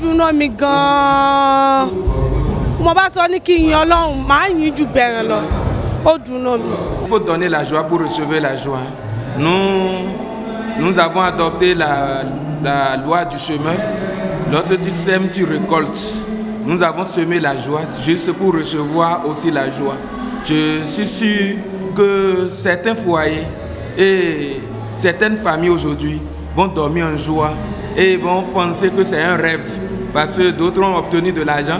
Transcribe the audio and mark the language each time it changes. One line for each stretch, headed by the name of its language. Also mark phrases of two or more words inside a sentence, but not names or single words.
Yoruba: dùn mí gan-an. Mo bá sọ ní kí n yan Ọlọ́run, màá yìn jù bẹ́ẹ̀ lọ. Ó dùn mí.
French: Il faut donner la joie pour recevoir la joie. Nous avons adopté la loi du chemin. Lorsque tu sèmes, tu récoltes. Nous avons semé la joie juste pour recevoir aussi la joie. Je suis sûr que certains foyers et certaines familles aujourd'hui vont dormir en joie et vont penser que c'est un rêve parce que d'autres ont obtenu de l'argent.